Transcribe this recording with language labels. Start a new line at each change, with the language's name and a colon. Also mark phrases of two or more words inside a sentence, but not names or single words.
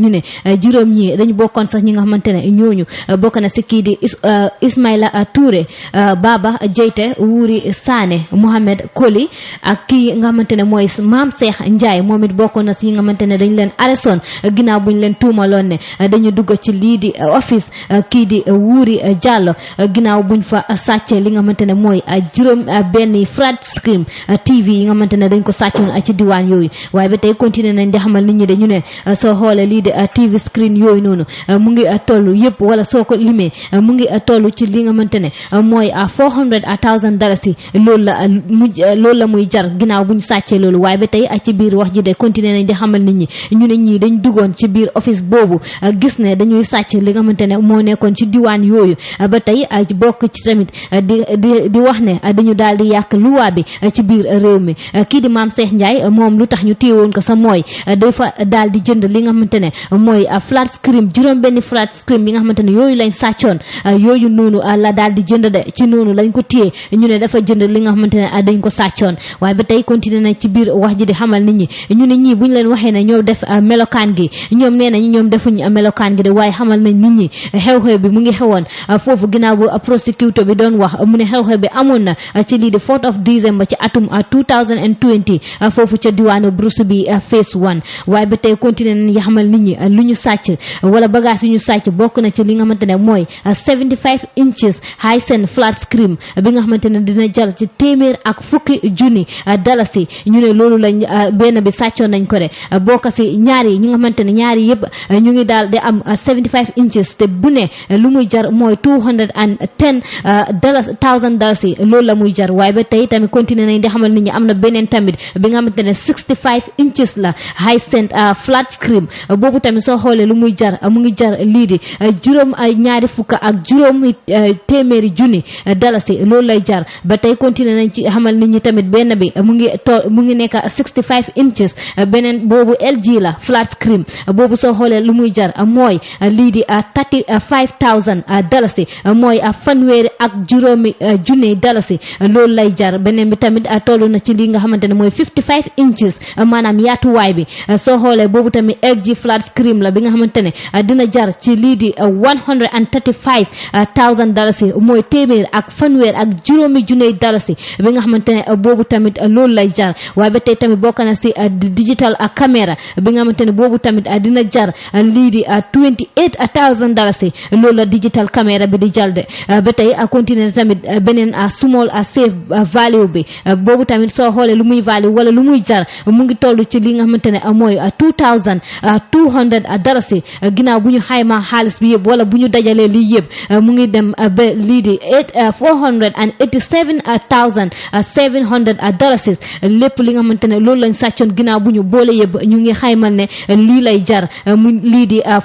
Wolof: ñu ne juróom ñi dañu bokkoon sax ñi nga xamante ne ñooñu bokk na si kii di Ismaila Touré Baba Jeyte Wuri Sané Mohamed Koli ak kii nga xamante ne mooy Maam Cheikh Ndiaye moom it bokkoon na si ñi nga xamante ne dañ leen arrêtoon ginnaaw buñ leen tuumaloon ne dañu dugg ci lii di office kii di Wuri Diallo ginnaaw buñ fa sàccee li nga xamante ne mooy juróom benn
English: flat screen TV
Wolof: yi nga xamante ne dañ ko sàccoon ci diwaan yooyu waaye ba tey continuer nañ di xamal nit ñi de ñu ne soo xoolee lii de
English: TV screen
Wolof: yooyu noonu mu ngi toll yëpp wala soo ko limee mu ngi toll ci li nga xamante ne mooy $400,000 loolu la muy jar ginnaaw bu ñu sàccee loolu waaye ba tey ci biir wax ji de continuer nañ di xamal nit ñi ñu ne ñii dañ duggoon ci biir office boobu gis ne dañuy sàcc li nga xamante ne moo nekkoon ci diwaan yooyu ba tey bokk ci tamit di wax ne dañu daal di yàq luwaa bi ci biir réew mi kii di Maam Cheikh Ndiaye moom lu tax ñu téewoon ko sa mooy dafa daal di jënd li nga xamante ne mooy
English: flat screen
Wolof: juróom benn
English: flat screen
Wolof: yi nga xamante ne yooyu lañ sàccoon yooyu noonu la daal di jënd de ci noonu lañ ko téye ñu ne dafa jënd li nga xamante ne dañ ko sàccoon waaye ba tey continuer nañ ci biir wax ji di xamal nit ñi ñu ne ñii buñ leen waxee ne ñoo def melokaan gi ñoom nee nañ ñoom defuñ melokaan gi de waaye xamal nañ nit ñi xew-xew bi mu ngi xewoon foofu ginnaaw bu prosecutor bi doon wax mu ne xew-xew bi amoon na ci lii di
English: 4th of December
Wolof: ci atum 2020 foofu ca diwaanu Bruce bi phase 1 waaye ba tey continuer nañ xamal nit ñi lu ñu sàcc wala bagage yu ñu sàcc bokk na ci li nga xamante ne mooy
English: 75 inches Hisense flat screen
Wolof: bi nga xamante ne dina jar ci $1,000,000 ñu ne loolu lañ benn bi sàccoon nañ ko de bokk si ñaari ñi nga xamante ne ñaari yëpp ñu ngi daal di am 75 inches te bu ne lu muy jar mooy $210,000 loolu la muy jar waaye ba tey tamit continuer nañ di xamal nit ñi am na beneen tamit bi nga xamante ne 65 inches la Hisense
English: flat screen
Wolof: boobu tamit soo xoolee lu muy jar mu ngi jar lii di $2,200,000 loolu lay jar ba tey continuer nañ ci xamal nit ñi tamit benn bi mu ngi nekk 65 inches beneen boobu LG la
English: flat screen
Wolof: boobu soo xoolee lu muy jar mooy lii di $35,000 mooy fanweeri ak juróomi junne dalasi loolu lay jar beneen bi tamit toll na ci li nga xamante ne mooy 55 inches maanaam yaatuwaay bi soo xoolee boobu tamit LG
English: flat screen
Wolof: la bi nga xamante ne dina jar ci lii di $135,000 mooy téeméer ak fanweer ak juróomi junne dalasi bi nga xamante ne boobu tamit loolu lay jar waaye ba tey tamit bokk na si
English: digital caméra
Wolof: bi nga xamante ne boobu tamit dina jar lii di $28,000 loolu la
English: digital caméra
Wolof: bi di jar de ba tey tey continuer tamit beneen
English: small safe value
Wolof: bi boobu tamit soo xoolee lu muy value wala lu muy jar mu ngi toll ci li nga xamante ne mooy $2,200 ginnaaw bu ñu xayma xaalis bi yëpp wala bu ñu dajalee lii yëpp mu ngi dem ba lii di $487,700 lépp li nga xamante ne loolu lañ sàccoon ginnaaw bu ñu boole yëpp ñu ngi xaymal ne lii lay jar mu lii di